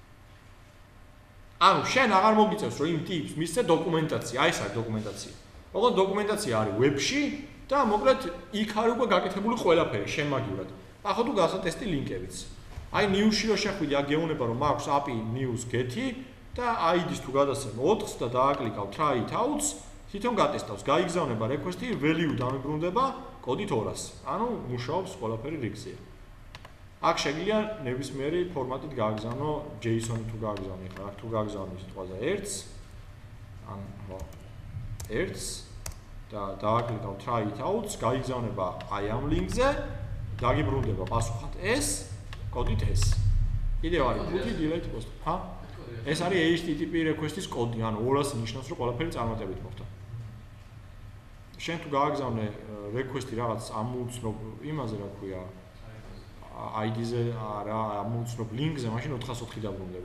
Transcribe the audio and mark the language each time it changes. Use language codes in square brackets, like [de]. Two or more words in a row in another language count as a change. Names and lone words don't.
[ka] ანუ შენ აღარ მოგიწევს რომ იმ ტიპს მისცე დოკუმენტაცია, აი ეს არის დოკუმენტაცია. ოღონდ დოკუმენტაცია არის web-ში და მოკლედ იქ არის უკვე გაკეთებული ყველაფერი შენ მაგივრად. ახლა თუ გასატესტი ლინკებიც. აი new-ში რო შეხვიდი, აქ გეუბნება რომ მაქვს [en] API news get- [ka] ი და ID-ს თუ გადასცემ 4-ს და დააკლიკავ [en] try it out- [ka] ს, თვითონ გატესტავს, გაიგზავნება request-ი, value დამიბრუნდება კოდით 200-ს. ანუ მუშაობს ყველაფერი რიგზეა. აქ შეგიძლია ნებისმიერი ფორმატით გააგზავნო, JSON-ი თუ გააგზავნე, ხა აქ თუ გააგზავნე სიტყვაზე 1-ს, ან ხო 1-ს და დააკლიკავ [en] try it out- [ka] ს, გაიგზავნება აი ამ ლინკზე, დაგიბრუნდება პასუხად ეს, კოდით ეს. კიდევ არის [en] put-ი delete post. [ka] ჰა? ეს არის [en] HTTP request- [ka] ის კოდი, ანუ 200 ნიშნავს რომ ყველაფერი წარმატებით მოხდა. შენ თუ გააგზავნე request-ი რაღაც ამოუცნობ იმაზე რა ქვია ID-ზე რა ამოვცნობ ლინკზე, მაშინ 404 დაბრუნდება.